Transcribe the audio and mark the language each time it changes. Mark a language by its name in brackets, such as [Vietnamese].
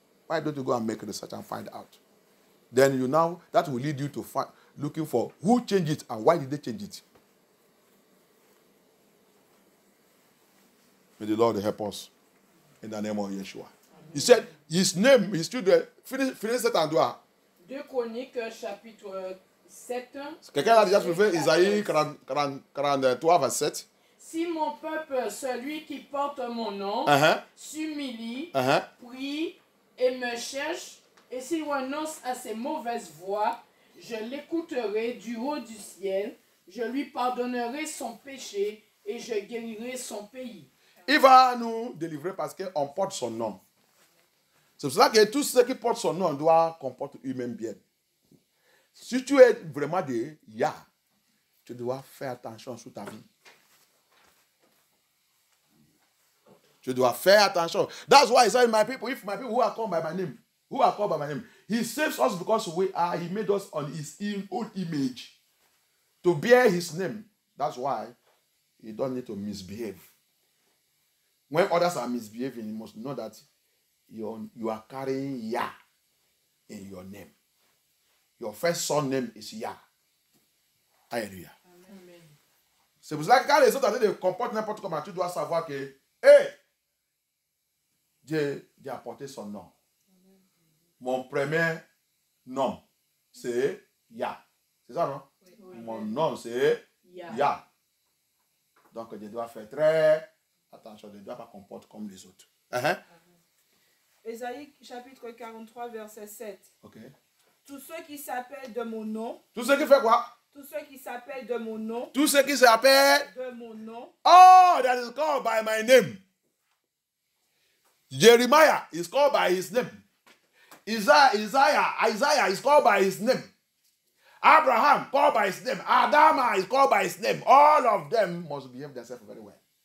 [English] Why don't you go and make research and find out? Then that will lead you to looking for who changed it and why did they change it. May the Lord help us in the name of Yeshua. He said, his name, his children, finish [French] cet endroit. 2 Chroniques, chapitre 7. Quelqu'un a déjà trouvé Isaïe 43, verset 7. Si mon peuple, celui qui porte mon nom, s'humilie, prie et me cherche, et s'il renonce à ses mauvaises voies, je l'écouterai du haut du ciel, je lui pardonnerai son péché et je guérirai son pays. Il va nous délivrer parce qu'on porte son nom. C'est pour cela que tous ceux qui portent son nom doivent comporter eux-mêmes bien. Si tu es vraiment de Yah, tu dois faire attention sur ta vie. Tu dois faire attention. [English] That's why he said, my people, if my people who are called by my name, he saves us because he made us on his own image to bear his name. That's why you don't need to misbehave. When others are misbehaving, you must know that you are carrying Yah in your name. Your first son name is Yah. Alléluia. [French] C'est pour ça que quand les autres se comportent n'importe comment, tu dois savoir que Dieu a porté son nom. Mon premier nom, c'est Yah. C'est ça, non? Oui. Mon nom, c'est Yah. Donc, je dois faire très attention. Je ne dois pas comporter comme les autres. Ésaïe chapitre 43, verset 7. Ok. Tous ceux qui s'appellent de mon nom. Tous ceux qui font quoi? Tous ceux qui s'appellent de mon nom. Tous ceux qui s'appellent de mon nom. [English] Oh, that is called by my name. Jeremiah is called by his name. Isaiah is called by his name. Abraham called by his name. Adama is called by his name. All of them must behave themselves very well.